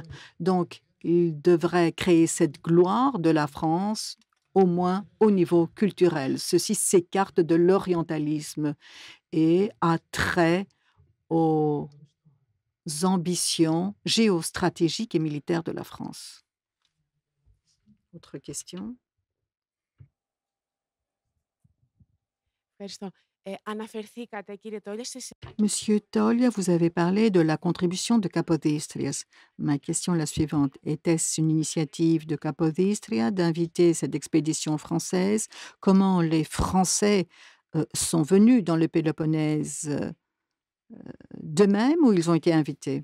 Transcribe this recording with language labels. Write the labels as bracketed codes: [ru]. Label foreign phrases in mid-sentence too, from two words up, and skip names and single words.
[fr] Donc, il devrait créer cette gloire de la France, au moins au niveau culturel. Ceci s'écarte de l'orientalisme et a trait aux ambitions géostratégiques et militaires de la France. Autre question? [el] Ευχαριστώ. Αναφερθήκατε, κύριε Τόλια, [fr] Monsieur Toglia, vous avez parlé de la contribution de Capodistria. Ma question est la suivante. Était-ce une initiative de Capodistria d'inviter cette expédition française? Comment les Français sont venus dans le Péloponnèse d'eux-mêmes ou ils ont été invités?